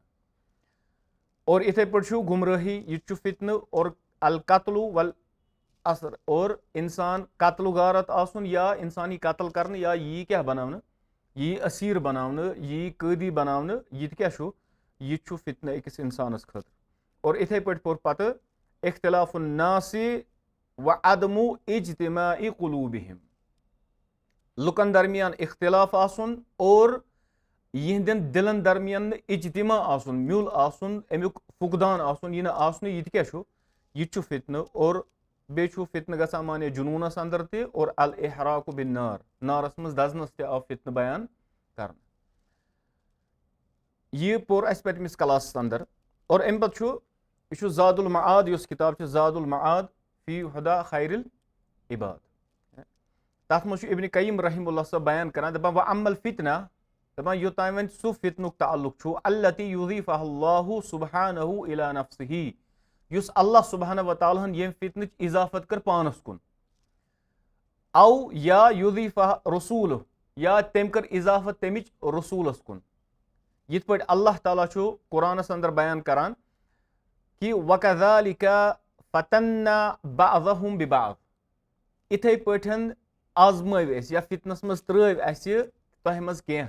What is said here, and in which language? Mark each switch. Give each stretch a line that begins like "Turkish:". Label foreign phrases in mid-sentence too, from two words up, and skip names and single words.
Kashmiri: اور یِتھے پٲٹھۍ چھُ گمرٲہی، یہِ تہِ چھُ فتنہٕ. اور
Arabic: القتل والاسر،
Kashmiri: اور انسان قتلُک غارت آسُن، یا انسان یی قتل کرنہٕ، یا یی کیٛاہ بناونہٕ، یی اسیٖر بناونہٕ، یی قٲدی بناونہٕ، یہِ تہِ کیٛاہ چھُ، یہِ تہِ چھُ فتنہٕ أکِس انسانس خٲطرٕ. اور یِتھے پٲٹھۍ پوٚر پتہٕ
Arabic: اختلاف الناس وعدم اجتماع قلوبہم،
Kashmiri: لُکن درمیان اختلاف آسُن اور یِہنٛدٮ۪ن دِلن درمیان نہٕ اجتماع آسُن، میوٚل آسُن، امیُک فقدان آسُن، یہِ نہٕ آسنُے، یہِ تہِ کیٛاہ چھُ، یہِ تہِ چھُ فتنہٕ. اور بیٚیہِ چھُ فتنہٕ گژھان مانے جنوٗنس انٛدر تہِ. اور
Arabic: الاحراق بالنار،
Kashmiri: نارس منٛز دزنس تہِ آو فتنہٕ بیان کرنہٕ. یہِ پوٚر اَسہِ پٔتمِس کلاسس انٛدر. اور امہِ پتہٕ چھُ یہِ چھُ زاد المعاد، یۄس کِتاب چھِ زاد المعاد فی ہدى خیر العباد، تتھ منٛز چھُ ابن قیم
Arabic: رحم اللہ
Kashmiri: صٲب بیان کران، دپان
Arabic: واما الفتنہ،
Kashmiri: دپان یوٚتام وۄنۍ سُہ فتنُک تعلق چھُ
Arabic: التی یضیفہ اللہ سبحانہ الی نفسہ،
Kashmiri: یُس
Arabic: اللہ سبحانہ وتعالیٰ
Kashmiri: ہن ییٚمہِ فتنٕچ اضافت کٔر پانس کُن،
Arabic: او یا یضیفہ رسوٗلہ،
Kashmiri: یا تٔمۍ کٔر اضافت تمِچ رسوٗلس کُن. یِتھ پٲٹھۍ اللہ تعالیٰ چھُ قرآنس انٛدر بیان کران کہِ
Arabic: وکذالک فتنا بعضہم ببعض،
Kashmiri: یِتھے پٲٹھۍ آزمٲو أسۍ یا فتنس منٛز ترٲو اَسہِ تۄہہِ منٛز کینٛہہ.